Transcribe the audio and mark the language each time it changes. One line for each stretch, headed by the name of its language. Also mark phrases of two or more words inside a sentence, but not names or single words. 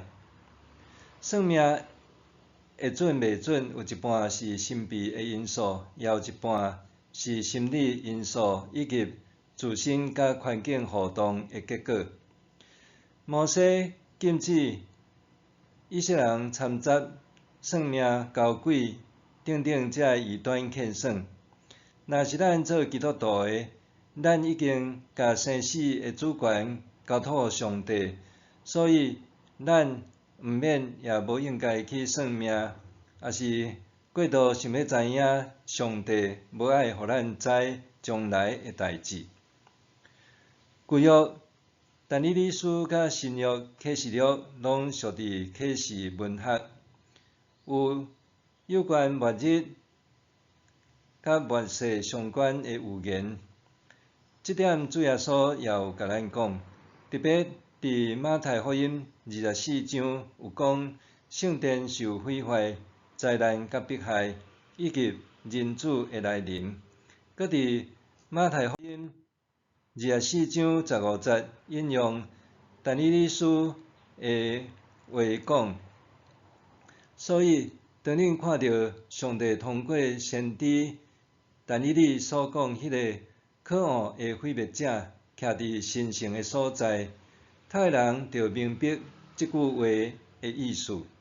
Min Nan Chinese: 算命会准袂准，有一半是神秘的因素，也有一半是心理因素以及自身甲环境互动的结果。摩西禁止以色列人参杂算命、交鬼等等这异端劝算。若是咱做基督徒的，咱已经甲生死的主权交托上帝，所以咱毋免也无应该去算命，也是过度想要知影上帝无爱互咱知将来的代志。旧约、但以理书甲新约启示录拢属伫启示文学，有关末日甲末世相关的预言。这点主耶稣也有甲咱讲，特别伫马太福音24章有讲圣殿受毁坏、灾难甲迫害，以及人子的来临。搁伫马太福音24章15节引用但以理书的话讲，所以当恁看到上帝通过先知但以理所讲迄个可恶的毁灭者徛伫神圣的所在，读的人就明白即句话的意思。